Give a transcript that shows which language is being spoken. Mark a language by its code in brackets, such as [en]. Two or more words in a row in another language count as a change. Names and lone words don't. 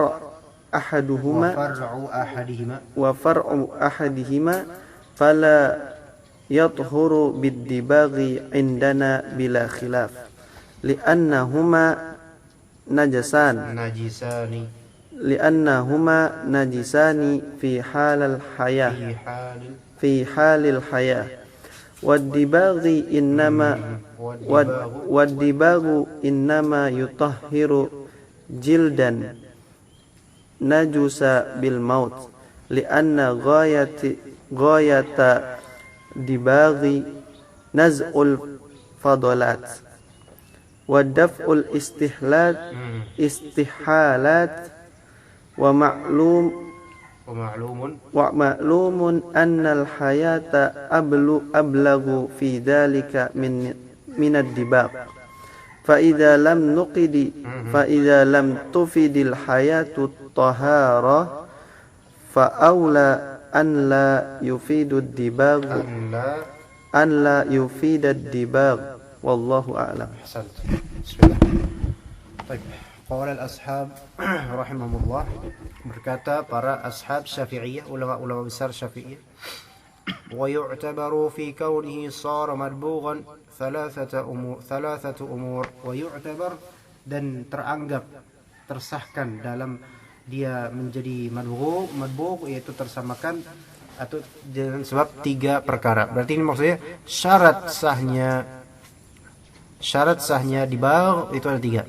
[ar] فرع أحدهما فلا يطهر بالدباغ عندنا بلا خلاف لأنهما نجسان في حال الحياة والدباغ إنما يطهر جلدا نجس بالموت لأن غاية الدباغ نزع الفضلات ودفع الاستحالات ومعلوم أن الحياة أبلغ في ذلك من الدباغ فإذا لم تفد الحياة طهارة فأولى أن لا يفيد الدباغ والله أعلم. Bismillah. Baik. قال الأصحاب رحمهم الله, [id] berkata para ashab Syafi'iyah, ulama besar Syafi'iyah, [ar] ويعتبر في كونه صار مدبوغا ثلاثة أمور ويعتبر, [id] dan teranggap tersahkan dalam dia menjadi madbugh yaitu tersamakan atau dengan sebab 3 perkara. Berarti ini maksudnya syarat sahnya dibagh itu ada 3.